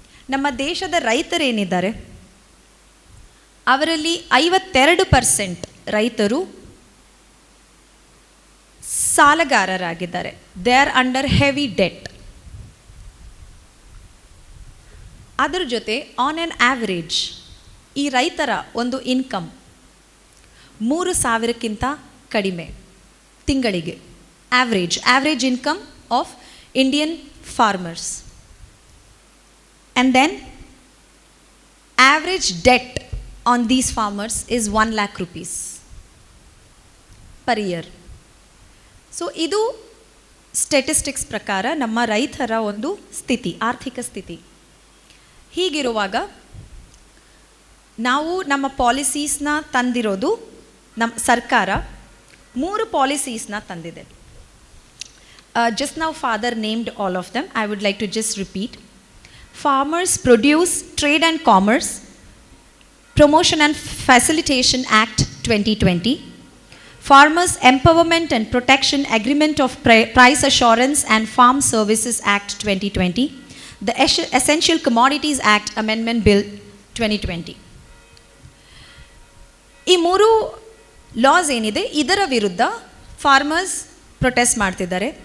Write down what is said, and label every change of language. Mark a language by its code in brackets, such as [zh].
[kn] ನಮ್ಮ ದೇಶದ ರೈತರೇನಿದ್ದಾರೆ ಅವರಲ್ಲಿ 52% ರೈತರು ಸಾಲಗಾರರಾಗಿದ್ದಾರೆ. [en] They are under heavy debt. [kn] ಅದರ ಜೊತೆ [en] on an average [kn] ಈ ರೈತರ ಒಂದು ಇನ್ಕಮ್ 3,000ಕ್ಕಿಂತ ಕಡಿಮೆ ತಿಂಗಳಿಗೆ. [en] average income of Indian farmers. And then average debt on these farmers is 1 lakh rupees per year. [kn] So ಇದು ಸ್ಟ್ಯಾಟಿಸ್ಟಿಕ್ಸ್ ಪ್ರಕಾರ ನಮ್ಮ ರೈತರ ಒಂದು ಸ್ಥಿತಿ, ಆರ್ಥಿಕ ಸ್ಥಿತಿ. ಹೀಗಿರುವಾಗ ನಾವು ನಮ್ಮ ಪಾಲಿಸೀಸ್ನ ತಂದಿರೋದು, ನಮ್ಮ ಸರ್ಕಾರ 3 ಪಾಲಿಸೀಸ್ನ ತಂದಿದೆ. [en] Just now father named all of them. I would like to just repeat. Farmers Produce, Trade and Commerce, Promotion and Facilitation Act 2020. Farmers Empowerment and Protection Agreement of Price Assurance and Farm Services Act 2020. The Essential Commodities Act Amendment Bill 2020. [kn] ಈ 3 loss ಏನಿದೆ ಇದರ ವಿರುದ್ಧ farmers protest ಮಾಡ್ತಿದ್ದಾರೆ.